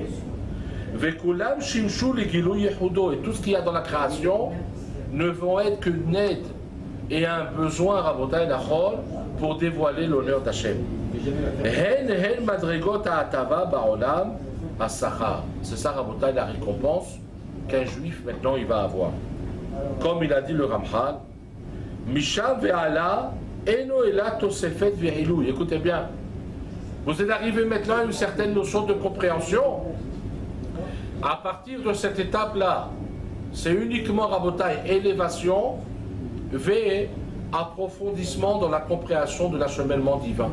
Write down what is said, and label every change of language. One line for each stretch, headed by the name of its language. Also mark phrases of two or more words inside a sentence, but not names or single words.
French: Et tout ce qu'il y a dans la création ne vont être que une aide et un besoin
Hebrew: רבותי נכון
French: pour dévoiler l'honneur d'Hachem. C'est ça Rabotai la récompense qu'un juif maintenant il va avoir. Comme il a dit le Ramchal,
Hebrew: משם והלאה אינו אלא תוספת ועילוי.
French: Écoutez bien, vous êtes arrivé maintenant à une certaine notion de compréhension. À partir de cette étape-là, c'est uniquement Rabotai, élévation, et approfondissement dans la compréhension de l'acheminement divin.